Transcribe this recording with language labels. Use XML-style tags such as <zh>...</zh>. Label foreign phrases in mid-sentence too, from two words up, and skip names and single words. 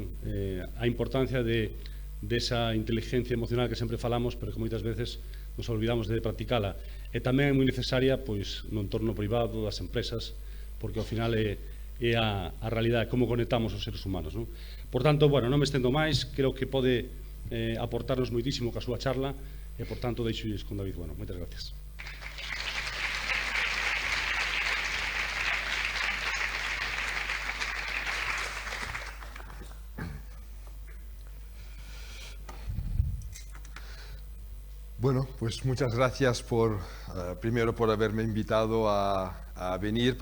<gl>A importancia desa inteligencia emocional que sempre falamos, pero que moitas veces nos olvidamos de practicala. E tamén é moi necesaria no entorno privado das empresas, porque ao final é a realidade, como conectamos os seres humanos, non? Por tanto, non me estendo máis, creo que pode aportarnos moitísimo ca súa charla e, por tanto, deixo con David Bueno. Moitas gracias.</gl> <es>Bueno, pues muchas gracias primero por haberme invitado a venir.</es>